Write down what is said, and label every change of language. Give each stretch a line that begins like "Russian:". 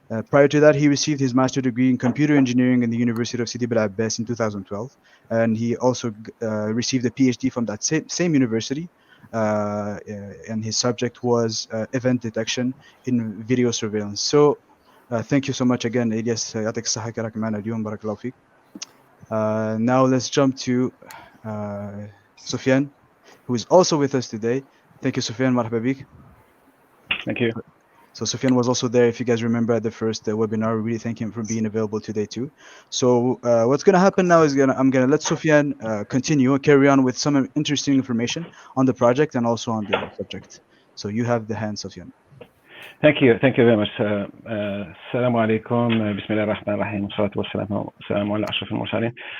English: Prior to that, he received his master's degree in computer engineering in the University of Sidi Bel Abbas in 2012, and he also received a PhD from that same university. And his subject was event detection in video surveillance. So, thank you so much again, Ilias.
Arabic: يعطيك الصحة كراك معنا اليوم, بارك الله فيك.
English: Now let's jump to Sofiane, who is also with us today. Thank you, Sofiane.
Arabic: مرحبا بك.
English: Thank you. So Sofiane was also there, if you guys remember, at the first webinar. We really thank him for being available today too. So what's going to happen now is I'm going to let Sofiane continue and carry on with some interesting information on the project and also on the subject. So you have the hand, Sofiane. Thank you very much.
Arabic: السلام عليكم. بسم الله الرحمن الرحيم والصلاة والسلام على أشرف المرسلين.